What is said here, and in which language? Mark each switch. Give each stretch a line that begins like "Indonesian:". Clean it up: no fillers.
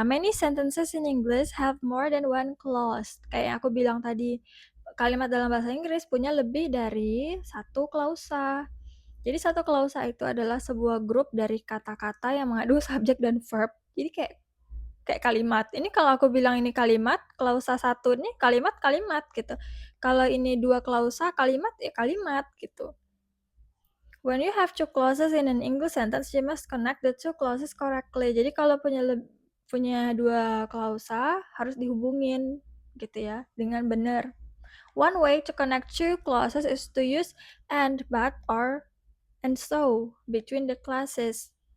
English: Many sentences in English have more than one clause.
Indonesian: Kayak aku bilang tadi, kalimat dalam bahasa Inggris punya lebih dari satu klausa. Jadi satu klausa itu adalah sebuah grup dari kata-kata yang mengandung subjek dan verb. Jadi kayak kalimat. Ini kalau aku bilang ini kalimat, klausa satu ini kalimat-kalimat gitu. Kalau ini dua klausa, kalimat ya kalimat gitu.
English: When you have two clauses in an English sentence, you must connect the two clauses correctly.
Indonesian: Jadi kalau punya dua klausa, harus dihubungin gitu ya, dengan benar.
English: One way to connect two clauses is to use and, but, or, and so between the clauses.